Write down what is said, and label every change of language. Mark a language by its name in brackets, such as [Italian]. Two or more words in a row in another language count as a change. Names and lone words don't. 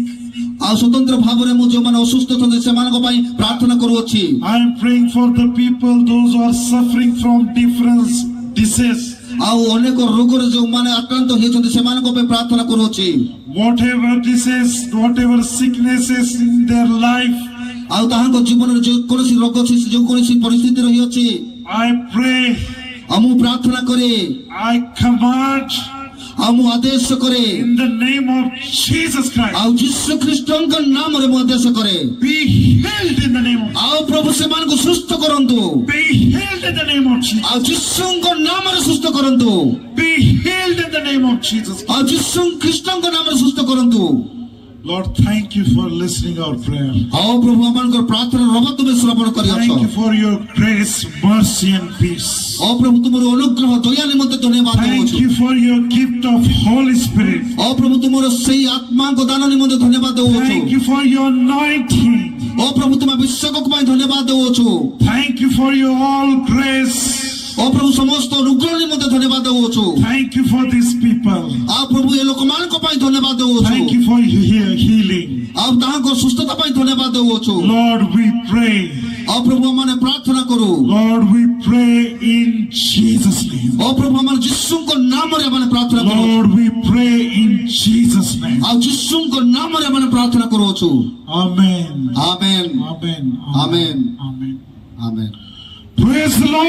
[Odia] ଆଉ ସ୍ୱତନ୍ତ୍ର ଭାବରେ ମୁଁ ଯେଉଁମାନେ ଅସୁସ୍ଥ ଅଛନ୍ତି ସେମାନଙ୍କ ପାଇଁ ପ୍ରାର୍ଥନା କରୁଅଛି [English] I am praying for the people, those who are suffering from different disease. [Odia] ଆଉ ଅନେକ ରୋଗରେ ଯେଉଁମାନେ ଆକ୍ରାନ୍ତ ହେଇଛନ୍ତି ସେମାନଙ୍କ ପାଇଁ ପ୍ରାର୍ଥନା କରୁଅଛି [English] Whatever disease, whatever sicknesses in their life, [Odia] ଆଉ ତାହାଙ୍କ ଜୀବନରେ ଯେକୌଣସି ରୋଗ ଅଛି ଯେକୌଣସି ପରିସ୍ଥିତି ରହିଅଛି [English] I pray, [Odia] ଆଉ ମୁଁ ପ୍ରାର୍ଥନା କରେ [English] I command [Odia] ଆଉ ମୁଁ ଆଦେଶ କରେ [English] in the name of Jesus Christ, [Odia] ଆଉ ଯୀଶୁ ଖ୍ରୀଷ୍ଟଙ୍କ ନାମରେ ମୁଁ ଆଦେଶ କରେ [English] be healed in the name of [Odia] ଆଉ ପ୍ରଭୁ ସେମାନଙ୍କୁ ସୁସ୍ଥ କରନ୍ତୁ [English] be healed in the name of Jesus. [Odia] ଆଉ ଯୀଶୁଙ୍କ ନାମରେ ସୁସ୍ଥ କରନ୍ତୁ [English] Be healed in the name of Jesus. [Odia] ଆଉ ଯୀଶୁ ଖ୍ରୀଷ୍ଟଙ୍କ ନାମରେ ସୁସ୍ଥ କରନ୍ତୁ [English] Lord, thank you for listening our prayer. [Odia] ଆଉ ପ୍ରଭୁ ଆମମାନଙ୍କର ପ୍ରାର୍ଥନା ରବ ତୁମେ ଶ୍ରବଣ କରିଅଛ [English] Thank you for your grace, mercy and peace. [Odia] ଆଉ ପ୍ରଭୁ ତୁମର ଅନୁଗ୍ରହ ଦୟା ନିମନ୍ତେ ଧନ୍ୟବାଦ Thank ଦେଉଛୁ [English] you for your gift of Holy Spirit. [Odia] ଆଉ ପ୍ରଭୁ ତୁମର ସେଇ ଆତ୍ମାଙ୍କ ଦାନ ନିମନ୍ତେ ଧନ୍ୟବାଦ ଦେଉଛୁ [English] Thank you for your anointing. [Odia] ଓ ପ୍ରଭୁ ତୁମ ଅଭିଷେକ ପାଇଁ ଧନ୍ୟବାଦ ଦେଉଛୁ [English] Thank you for your all grace. [Odia] ଓ ପ୍ରଭୁ ସମସ୍ତ ଅନୁଗ୍ରହ ନିମନ୍ତେ ଧନ୍ୟବାଦ ଦେଉଛୁ [English] Thank you for these people. [Odia] ଆଉ ପ୍ରଭୁ ଏ ଲୋକମାନଙ୍କ ପାଇଁ ଧନ୍ୟବାଦ ଦେଉଛୁ [English] Thank you for your healing. [Odia] ଆଉ ତାହାଙ୍କ ସୁସ୍ଥତା ପାଇଁ ଧନ୍ୟବାଦ ଦେଉଛୁ [English] Lord, we pray. [Odia] ଆଉ ପ୍ରଭୁ ଆମେ ପ୍ରାର୍ଥନା କରୁ [English] Lord, we pray in Jesus' name. [Odia] ଓ ପ୍ରଭୁ ଆମେ ଯୀଶୁଙ୍କ ନାମରେ ଆମେ ପ୍ରାର୍ଥନା କରୁ [English] Lord, we pray in Jesus' name. [Odia] ଆଉ ଯୀଶୁଙ୍କ ନାମରେ ଆମେ ପ୍ରାର୍ଥନା କରୁଅଛୁ [English] Amen. [Odia] ଆମେନ୍ [English] Amen. Amen. Amen. [Odia] ଆମେନ୍ [English] Praise the Lord.